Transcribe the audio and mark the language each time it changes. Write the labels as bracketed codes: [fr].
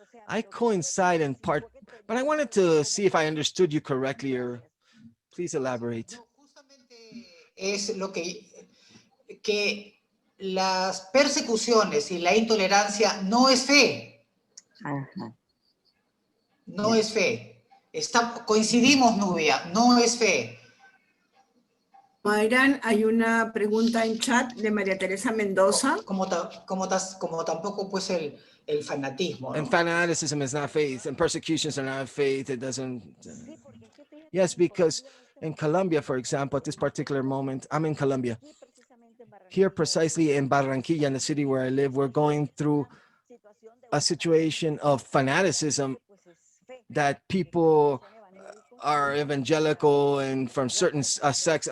[en] I coincide in part, but I wanted to see if I understood you correctly, or please elaborate. [es] Es lo que las persecuciones y la intolerancia no es fe. Ajá. No es fe. Coincidimos, Nubia, no es fe. Mairam, hay una pregunta en chat de María Teresa Mendoza. Como tampoco pues el fanatismo, ¿no? [en] And fanaticism is not faith, and persecutions are not faith. It doesn't. Yes, because in Colombia, for example, at this particular moment, I'm in Colombia. Here, precisely in Barranquilla, in the city where I live, we're going through a situation of fanaticism that people are evangelical and from certain sects.